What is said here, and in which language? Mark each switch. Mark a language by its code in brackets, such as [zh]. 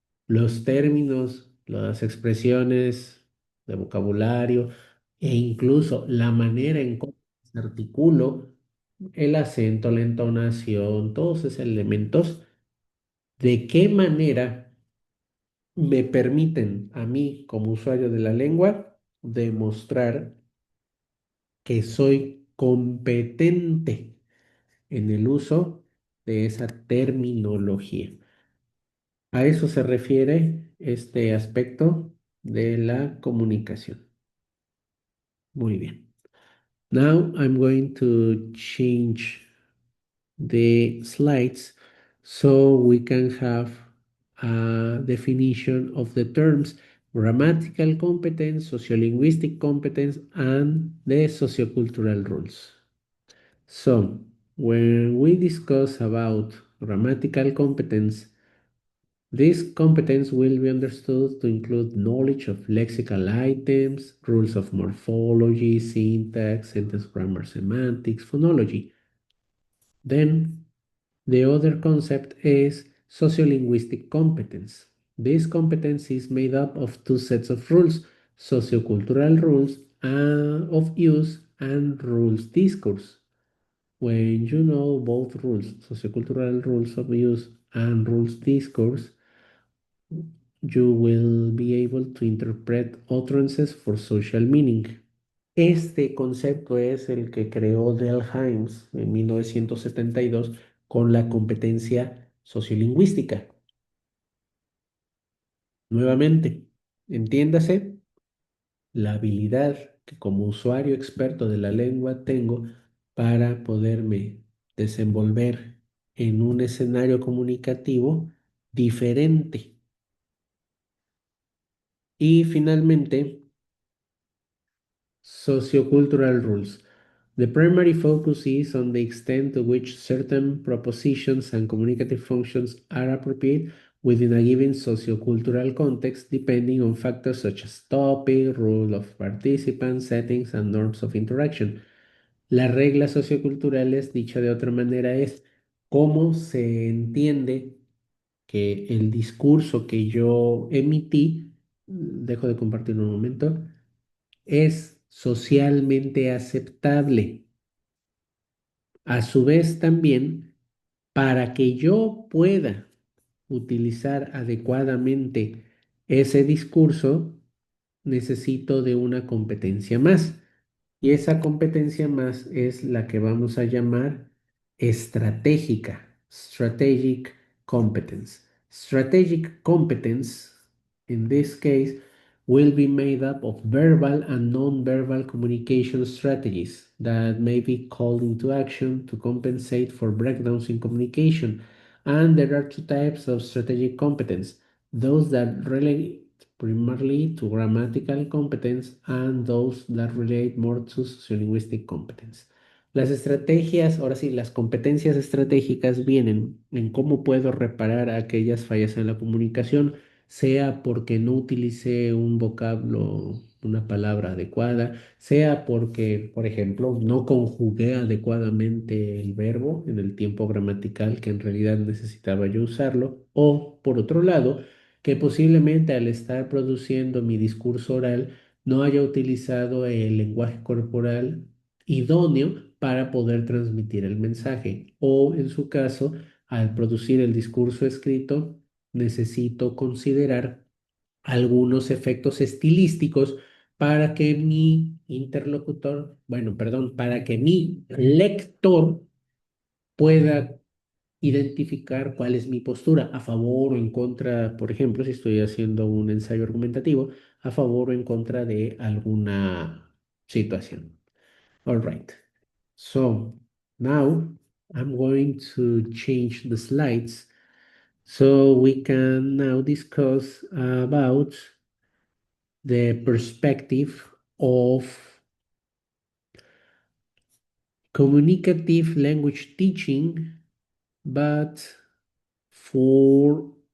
[es] Los términos, las expresiones de vocabulario e incluso la manera en cómo se articulo, el acento, la entonación, todos esos elementos, de qué manera me permiten a mí como usuario de la lengua demostrar que soy competente en el uso de esa terminología. A eso se refiere este aspecto de la comunicación. Muy bien. [en] Now I'm going to change the slides so we can have a definition of the terms grammatical competence, sociolinguistic competence, and the sociocultural rules. So, when we discuss about grammatical competence, this competence will be understood to include knowledge of lexical items, rules of morphology, syntax, sentence grammar, semantics, phonology. Then, the other concept is sociolinguistic competence. This competence is made up of two sets of rules, sociocultural rules of use and rules discourse. When you know both rules, sociocultural rules of use and rules discourse, you will be able to interpret utterances for social meaning. [es] Este concepto es el que creó Delhaims en 1972 con la competencia sociolingüística. Nuevamente, entiéndase la habilidad que como usuario experto de la lengua tengo para poderme desenvolver en un escenario comunicativo diferente. Y finalmente, sociocultural rules. [en] The primary focus is on the extent to which certain propositions and communicative functions are appropriate within a given sociocultural context, depending on factors such as topic, role of participants, settings, and norms of interaction. [es] Las reglas socioculturales, dicho de otra manera, es cómo se entiende que el discurso que yo emití, dejo de compartir un momento, es socialmente aceptable. A su vez también, para que yo pueda utilizar adecuadamente ese discurso, necesito de una competencia más. Y esa competencia más es la que vamos a llamar estratégica, [en] strategic competence. Strategic competence, in this case, will be made up of verbal and non-verbal communication strategies that may be called into action to compensate for breakdowns in communication. And there are two types of strategic competence, those that relate primarily to grammatical competence and those that relate more to sociolinguistic competence. [es] Las estrategias, ahora sí, las competencias estratégicas vienen en cómo puedo reparar aquellas fallas en la comunicación, sea porque no utilicé un vocablo, una palabra adecuada, sea porque, por ejemplo, no conjugué adecuadamente el verbo en el tiempo gramatical que en realidad necesitaba yo usarlo, o por otro lado, que posiblemente al estar produciendo mi discurso oral no haya utilizado el lenguaje corporal idóneo para poder transmitir el mensaje. O en su caso, al producir el discurso escrito, necesito considerar algunos efectos estilísticos para que mi interlocutor, bueno, perdón, para que mi lector pueda identificar cuál es mi postura, a favor o en contra, por ejemplo, si estoy haciendo un ensayo argumentativo, a favor o en contra de alguna situación. [en] All right. So now I'm going to change the slides so we can now discuss about the perspective of communicative language teaching, but for